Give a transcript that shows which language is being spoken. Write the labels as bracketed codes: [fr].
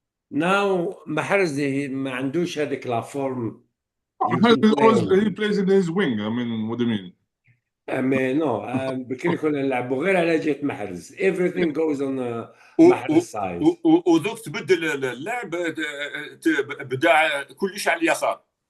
[en] Now [ar] Mahrez ما عندوش هذيك لا فورم. [en] He plays in his wing. I mean, what do you mean? No, [ar] بكري كنا نلعبوا غير على جهة محرز. [en] Everything goes on Mahrez side. [ar] ودوك تبدل اللعب بدا كلش على اليسار.